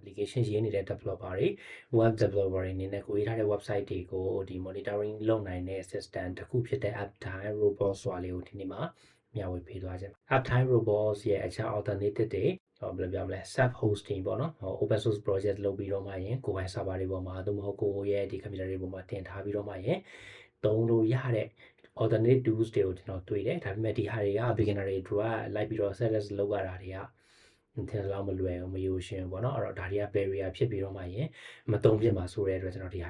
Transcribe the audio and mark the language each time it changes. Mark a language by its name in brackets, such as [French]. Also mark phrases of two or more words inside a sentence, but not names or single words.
[Burmese] application ရေးနေတဲ့ developer တွေ [English] web developer [Burmese] တွေအနေနဲ့ကိုရေးထားတဲ့ website တွေကိုဒီ monitoring လုပ်နိုင်တဲ့ system တစ်ခုဖြစ်တဲ့ Uptime Robots ဆိုတာလေးကိုဒီနေ့မှာမျှဝေပေးသွားခြင်း Uptime Robots ရဲ့အခြား alternative တွေဘယ်လိုပြောမလဲ [English] self hosting [Burmese] ပေါ့နော် [English] open source project [Burmese] လုပ်ပြီး တော့မှရင်ကိုယ်ပိုင် server တွေပေါ်မှာသို့မဟုတ်ကိုယ့်ရဲ့ဒီ computer တွေပေါ်မှာတင်ထားပြီးတော့မှရင်သုံးလို့ရတဲ့ [English] alternate tools [Burmese] တွေကိုကျွန်တော်တွေ့တယ်ဒါပေမဲ့ဒီဟာတွေက beginner တွေတို့ကလိုက်ပြီးတော့ setup လုပ်ရတာတွေကထင်လောက်မလွယ်ဘူးမယူရှင်ပေါ့နော်အဲ့တော့ဒါတွေက barrier ဖြစ်ပြီးတော့မှရင်မသုံးဖြစ်မှာဆိုတဲ့အတွက်ကျွန်တော်ဒီဟာ